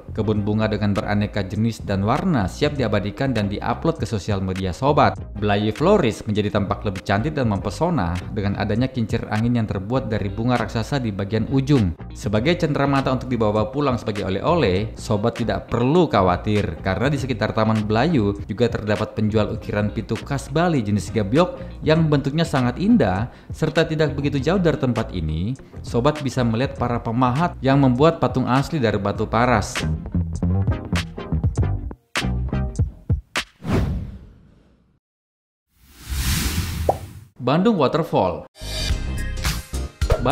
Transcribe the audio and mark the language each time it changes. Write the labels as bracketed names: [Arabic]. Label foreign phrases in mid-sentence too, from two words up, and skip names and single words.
[Indonesian] Kebun bunga dengan beraneka jenis dan warna siap diabadikan dan diupload ke sosial media sobat. Belayu Floris menjadi tampak lebih cantik dan mempesona dengan adanya kincir angin yang terbuat dari bunga raksasa di bagian ujung. Sebagai cenderamata untuk dibawa pulang sebagai oleh-oleh, sobat tidak perlu khawatir karena di sekitar Taman Belayu juga terdapat penjual ukiran pitu khas Bali jenis gabyok yang bentuknya sangat indah serta tidak begitu jauh dari tempat ini, sobat bisa melihat para pemahat yang membuat patung asli dari batu paras. Bandung Waterfall.